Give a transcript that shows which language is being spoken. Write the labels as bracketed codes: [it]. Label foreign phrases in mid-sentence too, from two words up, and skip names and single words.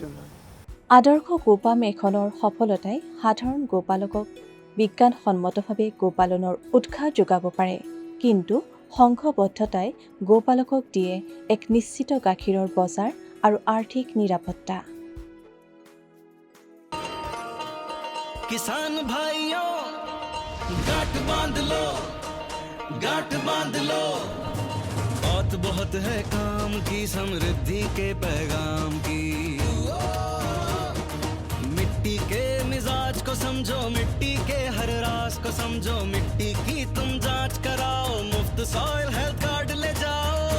[as] আদৰ্শ গোপাম এখনৰ সফলতাই সাধাৰণ গোপালকক বিজ্ঞানসন্মতভাৱে গোপালনৰ উৎসাহ যোগাব পাৰে কিন্তু সংঘবদ্ধতাই গোপালকক দিয়ে এক নিশ্চিত গাখীৰৰ বজাৰ আৰু আৰ্থিক নিৰাপত্তা [hi] किसान भाइयों गांठ बांध लो बात बहुत है काम की समृद्धि के पैगाम की मिट्टी के मिजाज को समझो मिट्टी के हर राज को समझो मिट्टी की तुम जांच कराओ मुफ्त सॉइल हेल्थ कार्ड ले जाओ